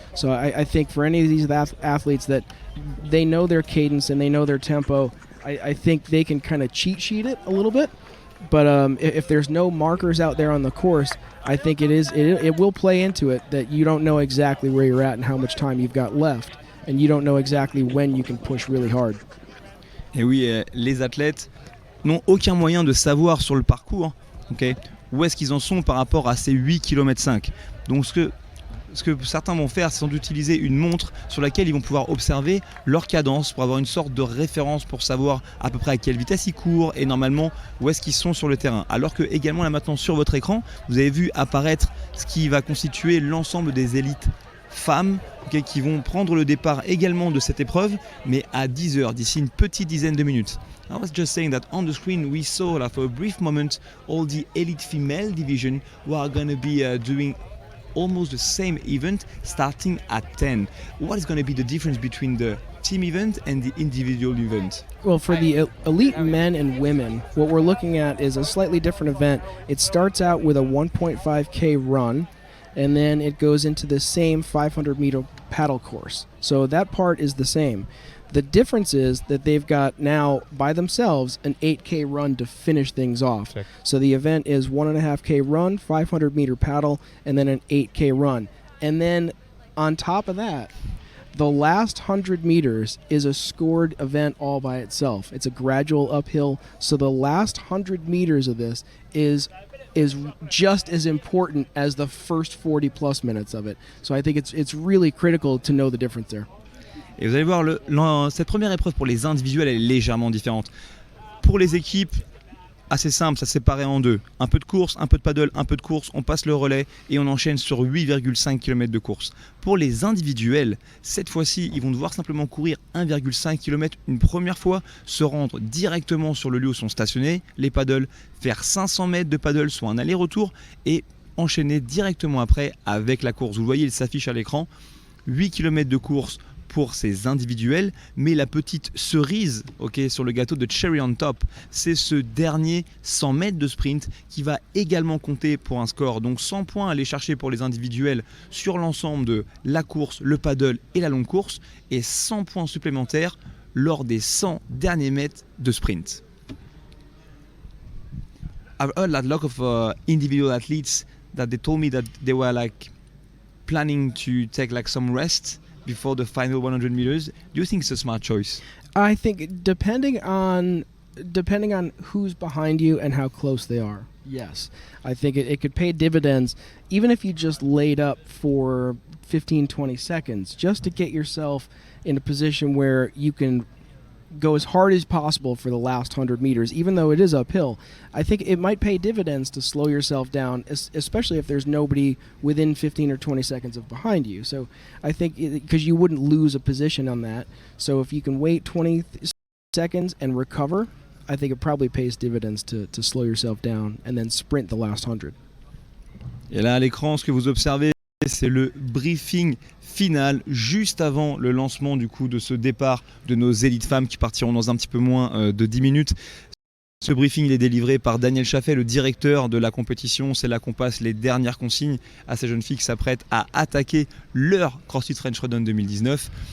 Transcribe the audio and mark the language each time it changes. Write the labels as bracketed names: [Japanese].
[English] So I think for any of these athletes that they know their cadence and they know their tempo, I think they can kind of cheat sheet it a little bit. But if there's no markers out there on the course, I think it will play into it that you don't know exactly where you're at and how much time you've got left, and you don't know exactly when you can push really hard. [French] Et oui, les athlètes n'ont aucun moyen de savoir sur le parcours, okay, où est-ce qu'ils en sont par rapport à ces 8 km 5. Donc ce que certains vont faire, c'est d'utiliser une montre sur laquelle ils vont pouvoir observer leur cadence pour avoir une sorte de référence pour savoir à peu près à quelle vitesse ils courent et normalement où est-ce qu'ils sont sur le terrain. Alors que également là maintenant sur votre écran, vous avez vu apparaître ce qui va constituer l'ensemble des élites femmes, okay, qui vont prendre le départ également de cette épreuve, mais à 10 heures, d'ici une petite dizaine de minutes. [English] I was just saying that on the screen we saw for a brief moment all the elite female division who are going to be doing almost the same event starting at 10. What is going to be the difference between the team event and the individual event? Well, for the elite men and women, what we're looking at is a slightly different event. It starts out with a 1.5K run, and then it goes into the same 500-meter paddle course. So that part is the same. The difference is that they've got now, by themselves, an 8K run to finish things off. Check. So the event is 1.5K run, 500-meter paddle, and then an 8K run. And then on top of that, the last 100 meters is a scored event all by itself. It's a gradual uphill. So the last 100 meters of this is just as important as the first 40-plus minutes of it. So I think it's really critical to know the difference there. [French] Et vous allez voir, cette première épreuve pour les individuels elle est légèrement différente. Pour les équipes, assez simple, ça se séparait en deux. Un peu de course, un peu de paddle, un peu de course, on passe le relais et on enchaîne sur 8,5 km de course. Pour les individuels, cette fois-ci, ils vont devoir simplement courir 1,5 km une première fois, se rendre directement sur le lieu où sont stationnés les paddles, faire 500 mètres de paddle, soit un aller-retour, et enchaîner directement après avec la course. Vous le voyez, il s'affiche à l'écran, 8 km de course pour ces individuels, mais la petite cerise sur le gâteau de [English] cherry on top, [French] c'est ce dernier 100 mètres de sprint qui va également compter pour un score. Donc 100 points à aller chercher pour les individuels sur l'ensemble de la course, le paddle et la longue course, et 100 points supplémentaires lors des 100 derniers mètres de sprint. [English] I've heard a lot of individual athletes that they told me that they were planning to take some rest before the final 100 meters. Do you think it's a smart choice? I think depending on who's behind you and how close they are, yes. I think it could pay dividends even if you just laid up for 15-20 seconds just to get yourself in a position where you can go as hard as possible for the last 100 meters, even though it is uphill. I think it might pay dividends to slow yourself down, especially if there's nobody within 15 or 20 seconds of behind you. So I think because you wouldn't lose a position on that. So if you can wait 20 seconds and recover, I think it probably pays dividends to slow yourself down and then sprint the last 100. [French] Et là à l'écran, ce que vous observez, c'est le briefing final juste avant le lancement du coup de ce départ de nos élites femmes qui partiront dans un petit peu moins de 10 minutes. Ce briefing il est délivré par Daniel Chaffet, le directeur de la compétition. C'est là qu'on passe les dernières consignes à ces jeunes filles qui s'apprêtent à attaquer leur CrossFit French Throwdown 2019.